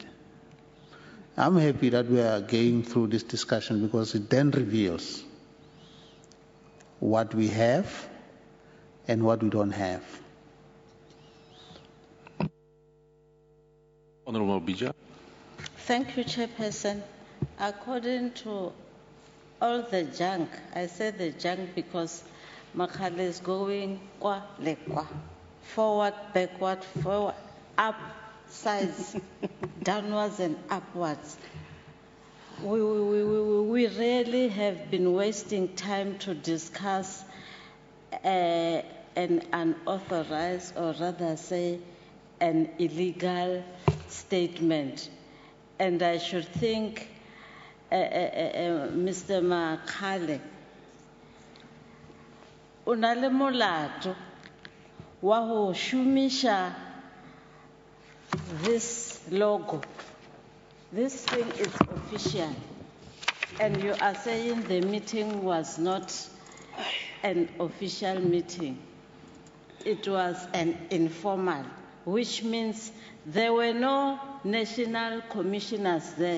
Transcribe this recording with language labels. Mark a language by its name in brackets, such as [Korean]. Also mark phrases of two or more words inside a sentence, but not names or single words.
[English] I'm happy that we are going through this discussion, because it then reveals what we have and what we don't have. Honourable Bija. Thank you, Chairperson. According to all the junk, I said the junk because Makale is going [Southern Sotho] kwa le kwa, [English] forward, backward, forward, up, sides, downwards and upwards. We really have been wasting time to discuss an unauthorized, or rather say an illegal statement. And I should think Mr. [Southern Sotho] Makale o na le molato wa ho shumisha [English] this logo. This thing is official, and you are saying the meeting was not an official meeting. It was an informal, which means there were no national commissioners there.